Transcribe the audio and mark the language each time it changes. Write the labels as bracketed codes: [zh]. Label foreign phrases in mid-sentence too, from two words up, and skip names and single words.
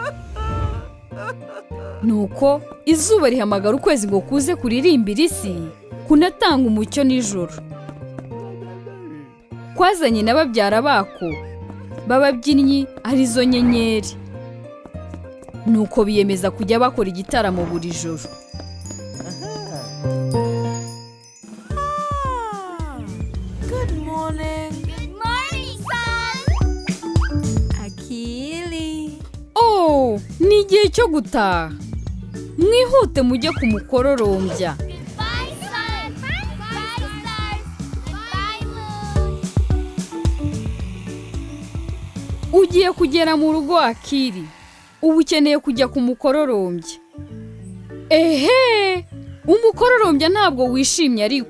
[rw] Nuko izuba rihamagara ukwezi ngo kuze kuririmbira isi, kunatanga umucyo nijoro. Kwazanye na babyara bako b'ababyinnyi arizo nyenyeri. Nuko biyemeza kujya bakora igitaramo buri joro. [en] Good morning. Good morning, son. [rw] Akili. Oh, ni igihe cyo gutaha. Mwihute mujye kumukororombya. [en] Bye, sun. Bye, stars. Bye, moon. [rw] Ugiye kugera mu rugo Akili. Ubu ukeneye kujya kumukororombya. Ehe, umukororombya ntabwo wishimye ariko.